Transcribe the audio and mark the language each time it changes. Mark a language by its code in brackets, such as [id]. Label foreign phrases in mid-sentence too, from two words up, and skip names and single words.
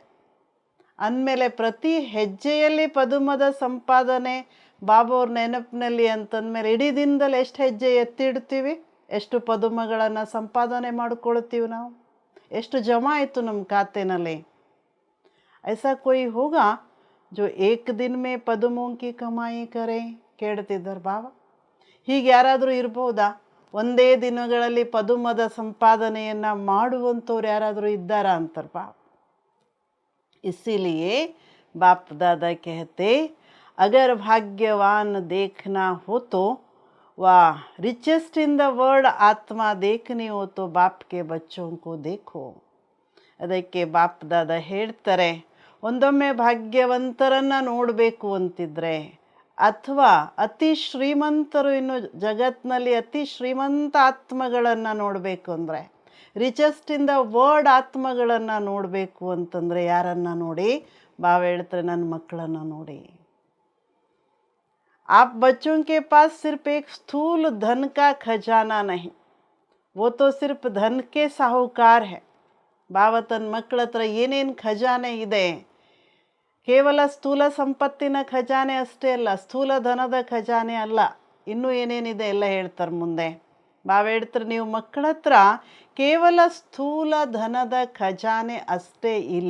[kn] ಅಂದಮೇಲೆ ಪ್ರತಿ ಹೆಜ್ಜೆಯಲ್ಲಿ ಪದುಮದ ಸಂಪಾದನೆ ಬಾಬಾವ್ರ ನೆನಪಿನಲ್ಲಿ ಅಂತಂದಮೇಲೆ ಇಡೀ ದಿನದಲ್ಲಿ ಎಷ್ಟು ಹೆಜ್ಜೆ ಎತ್ತಿಡ್ತೀವಿ, ಎಷ್ಟು ಪದುಮಗಳನ್ನು ಸಂಪಾದನೆ ಮಾಡ್ಕೊಳ್ತೀವಿ, ನಾವು ಎಷ್ಟು ಜಮಾ ಆಯಿತು ನಮ್ಮ ಖಾತೆನಲ್ಲಿ. [hi] ऐसा कोई होगा जो एक दिन में पदमों की कमाई करे. [kn] ಕೇಳ್ತಿದ್ದಾರೆ ಬಾಬಾ. ಹೀಗೆ ಯಾರಾದರೂ ಇರ್ಬೋದಾ? ಒಂದೇ ದಿನಗಳಲ್ಲಿ ಪದುಮದ ಸಂಪಾದನೆಯನ್ನು ಮಾಡುವಂಥವ್ರು ಯಾರಾದರೂ ಇದ್ದಾರಾ ಅಂತಾರೆ ಬಾಬಾ. [hi] इसीलिए बाप दादा कहते, अगर भाग्यवान देखना हो तो वाह, [en] richest in the world [hi] आत्मा देखनी हो तो बाप के बच्चों को देखो. [kn] ಅದಕ್ಕೆ ಬಾಪ್ ದಾದ ಹೇಳ್ತಾರೆ, ಒಂದೊಮ್ಮೆ ಭಾಗ್ಯವಂತರನ್ನು ನೋಡಬೇಕು ಅಂತಿದ್ರೆ, ಅಥವಾ ಅತಿ ಶ್ರೀಮಂತರು, ಇನ್ನು ಜಗತ್ತಿನಲ್ಲಿ ಅತಿ ಶ್ರೀಮಂತ ಆತ್ಮಗಳನ್ನು ನೋಡಬೇಕು ಅಂದರೆ, [en] richest in the world [kn] ಆತ್ಮಗಳನ್ನು ನೋಡಬೇಕು ಅಂತಂದರೆ ಯಾರನ್ನು ನೋಡಿ? ಬಾವ ಹೇಳ್ತಾರೆ, ನನ್ನ ಮಕ್ಕಳನ್ನು ನೋಡಿ. [hi] आप बच्चों के पास सिर्फ एक स्थूल धन का खजाना नहीं, वो तो सिर्फ धन के साहूकार है. [kn] ಬಾವ ತನ್ನ ಮಕ್ಕಳ ಹತ್ರ ಏನೇನು ಖಜಾನೆ ಇದೆ, ಕೇವಲ ಸ್ಥೂಲ ಸಂಪತ್ತಿನ ಖಜಾನೆ ಅಷ್ಟೇ ಅಲ್ಲ, ಸ್ಥೂಲ ಧನದ ಖಜಾನೆ ಅಲ್ಲ, ಇನ್ನೂ ಏನೇನಿದೆ ಎಲ್ಲ ಹೇಳ್ತಾರೆ ಮುಂದೆ. ಬಾವ ಹೇಳ್ತಾರೆ, ನೀವು ಮಕ್ಕಳ ಹತ್ರ ಕೇವಲ ಸ್ಥೂಲ ಧನದ ಖಜಾನೆ ಅಷ್ಟೇ ಇಲ್ಲ.